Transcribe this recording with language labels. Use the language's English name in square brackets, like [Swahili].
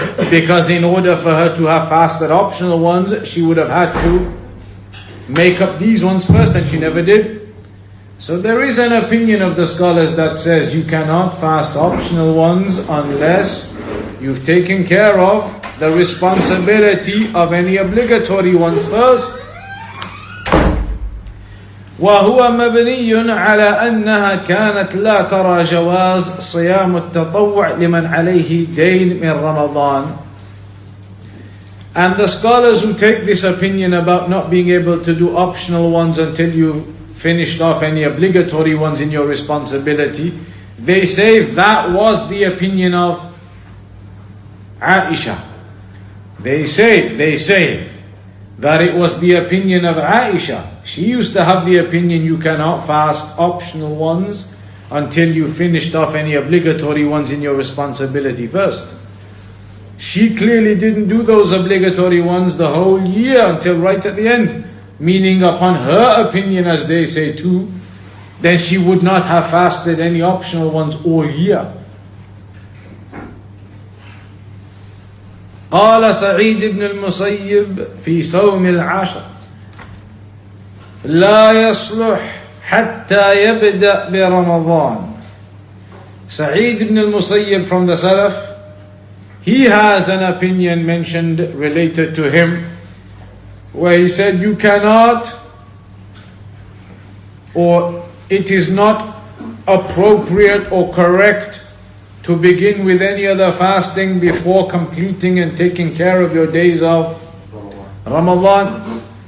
[English] Because in order for her to have fasted optional ones, she would have had to make up these ones first, and she never did. So there is an opinion of the scholars that says you cannot fast optional ones unless you've taken care of the responsibility of any obligatory ones first. [Arabic] وهو مبني على أنها كانت لا ترى جواز صيام التطوع لمن عليه دين من رمضان. [English] And the scholars who take this opinion about not being able to do optional ones until you've finished off any obligatory ones in your responsibility, they say that was the opinion of Aisha. They say that it was the opinion of Aisha. She used to have the opinion you cannot fast optional ones until you finished off any obligatory ones in your responsibility first. She clearly didn't do those obligatory ones the whole year until right at the end. Meaning upon her opinion, as they say too, then she would not have fasted any optional ones all year. [Arabic] قال سعيد بن المسيب في صوم العشر لا يصلح حتى يبدأ برمضان. [English] Sa'id ibn al-Musayyib from the Salaf, he has an opinion mentioned related to him where he said you cannot, or it is not appropriate or correct to begin with any other fasting before completing and taking care of your days of Ramadan.